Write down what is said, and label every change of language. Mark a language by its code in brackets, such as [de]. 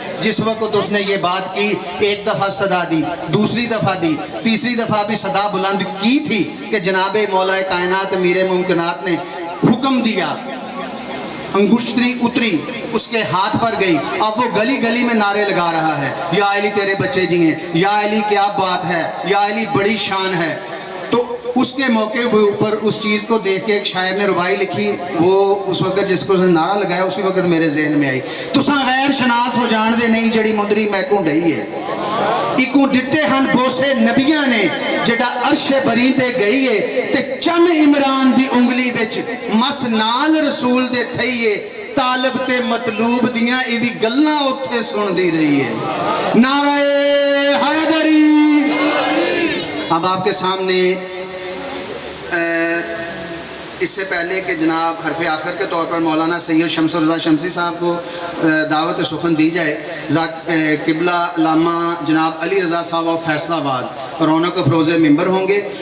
[ur] جس وقت اس نے یہ بات کی، ایک دفعہ صدا دی، دوسری دفعہ دی، تیسری دفعہ بھی صدا بلند کی تھی کہ جناب مولا کائنات امیر ممکنات نے حکم دیا، انگشتری اتری اس کے ہاتھ پر گئی. اب وہ گلی گلی میں نعرے لگا رہا ہے، یا علی تیرے بچے جی ہیں، یا علی کیا بات ہے، یا علی بڑی شان ہے. تو اس کے موقع کے اوپر اس چیز کو دیکھ کے ایک شاعر نے ربائی لکھی، وہ اس وقت جس کو نعرہ لگایا اسی وقت میرے ذہن میں آئی. [skr] تساں غیر شناس ہو جان دے نہیں جڑی مندری میکوں ڈئی ہے، ایکوں ڈٹے ہن بوسے نبیاں نے جڑا عرش بری تے گئی ہے، تے چن عمران دی انگلی وچ مس نال رسول دے تھئیے، طالب تے مطلوب دیاں ایوی گلاں اوتھے سن دی رہی ہے. [ur] نعرہ حیدری. اب آپ کے سامنے اس سے پہلے کہ جناب حرف آخر کے طور پر مولانا سید شمس الرضا شمسی صاحب کو دعوت سخن دی جائے، قبلہ علامہ جناب علی رضا صاحب و فیصلہ آباد رونق افروز ممبر ہوں گے.